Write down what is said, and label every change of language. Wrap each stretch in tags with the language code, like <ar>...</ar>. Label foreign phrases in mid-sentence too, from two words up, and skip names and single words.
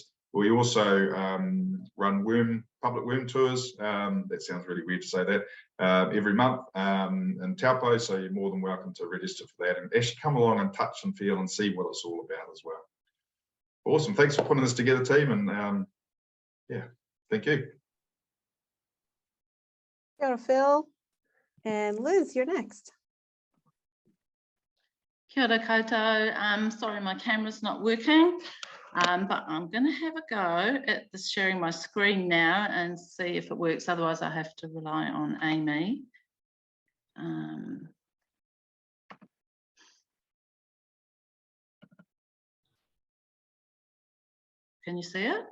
<en>We also run public worm tours. That sounds really weird to say that. Every month in Taupo, so you're more than welcome to register for that and actually come along and touch and feel and see what it's all about as well. Awesome, thanks for putting this together, team, and yeah, thank you.</en> <mi>Kia ora,</mi> <en>Phil. And Liz, you're next.</en> <mi>Kia ora koutou.</mi> <en>Sorry, my camera's not working. But I'm going to have a go at this sharing my screen now and see if it works. Otherwise, I have to rely on Amy. Can you see it?</en>